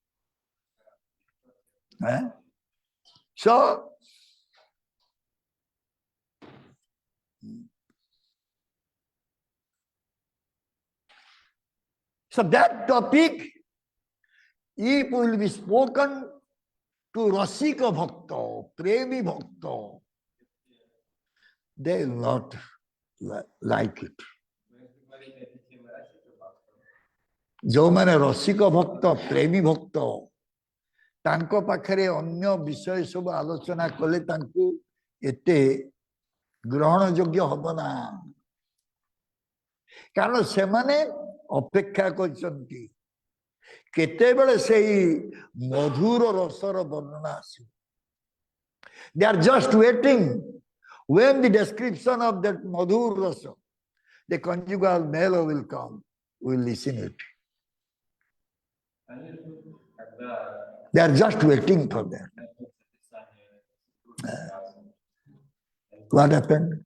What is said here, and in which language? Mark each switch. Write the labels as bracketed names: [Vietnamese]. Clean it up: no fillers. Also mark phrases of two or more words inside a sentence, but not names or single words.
[English] So that topic, if will be spoken to Rasika Bhakta, Premi Bhakta, they will not like it. [Odia] ଯୋ ମାନେ ରସିକ ଭକ୍ତ ପ୍ରେମୀ ଭକ୍ତ ତାଙ୍କୁ ପାଖରେ ଅନ୍ୟ ବିଷୟ ସବୁ ଆଲୋଚନା କଲେ ତାଙ୍କୁ ଏତେ ଗ୍ରହଣ ଯୋଗ୍ୟ ହବନା କାରଣ ସେ ମାନେ ଅପେକ୍ଷା କରୁଛନ୍ତି କେତେ ବେଳେ ସେହି ମଧୁର ରସର ବର୍ଣ୍ଣନା ଆସି. [English] They are just waiting when the description of that [Odia] ମଧୁର ରସ, [English] the conjugal melo will come, we will listen it. They are just waiting for that. What happened?